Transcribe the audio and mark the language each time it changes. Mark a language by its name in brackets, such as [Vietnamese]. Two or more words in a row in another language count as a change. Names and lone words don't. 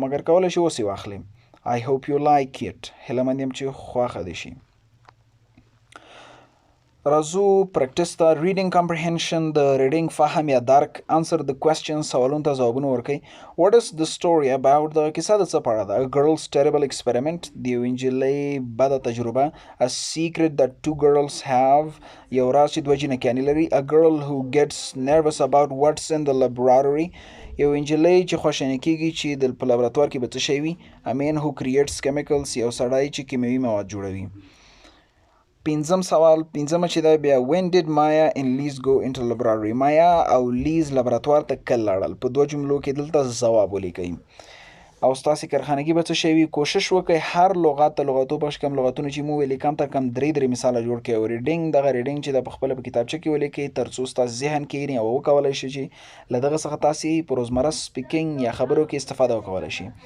[Pashto] مګر کولی شي اوس یې واخلې. [English] I hope you like it. [Pashto] هیله مند یم چې خوښه دې شي. راځو پریکټس ته. [English] reading comprehension, [Pashto] د ریډینګ فهم یا درک. انسر د کوېسچن, سوالونو ته ځوابونه ورکوئ. [English] What is the story about? [Pashto] د کیسه د څه په اړه ده. [English] A girl's terrible experiment. [Pashto] د یو نجلۍ بده تجربه. [English] A secret that two girls have. [Pashto] یو راز چې دوه جینکیانې لري. [English] A girl who gets nervous about what's in the laboratory. [Pashto] یو نجلۍ چې خواشینې کېږي چې د په لابراتوار کې به څه شی وي. [English] A man who creates chemicals. [Pashto] یو سړی چې کیمیاوي مواد جوړوي. پنځم سوال, پنځمه چې دی بیا. [English] When did Maya and Liz go into the laboratory? [Pashto] مایا او لیز لابراتوار ته کله لاړل. په دوه جملو کې دلته ځواب ولیکئ. او ستاسې کارخانګي به څه شی وي. کوشش وکړئ هر لغت د لغتو بخش کم لغتونه چې مو ویلي کم تر کم درې مثاله جوړ کړئ. او ریډینګ, دغه ریډینګ چې د په خپله په کتابچه کې ولیکئ تر څو ستاسو ذهن کې او وکولی شي چې له دغه څخه تاسې په روزمره سپیکینګ یا خبرو کې استفاده وکولی شي.